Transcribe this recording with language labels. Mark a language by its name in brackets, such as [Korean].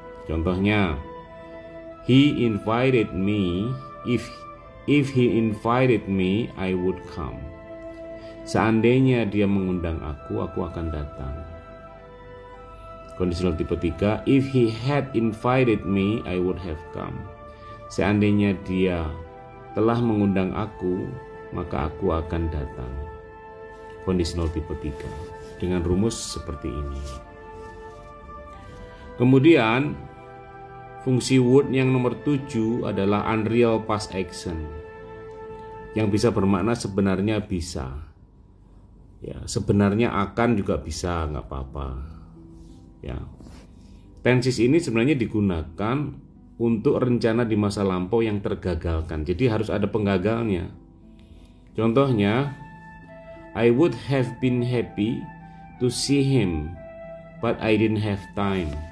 [Indonesian] Contohnya, [English] he invited me. If he invited me, I would come. [Indonesian] Seandainya dia mengundang aku akan datang. Kondisional tipe 3, [English] if he had invited me, I would have come. [Indonesian] Seandainya dia telah mengundang aku, maka aku akan datang. Kondisional tipe 3 dengan rumus seperti ini. Kemudian fungsi would yang nomor 7 adalah unreal past action, yang bisa bermakna sebenarnya bisa. Ya, sebenarnya akan juga bisa, nggak apa-apa. Ya, tensis ini sebenarnya digunakan untuk rencana di masa lampau yang tergagalkan. Jadi harus ada penggagalnya. Contohnya, [English] I would have been happy to see him, but I didn't have time.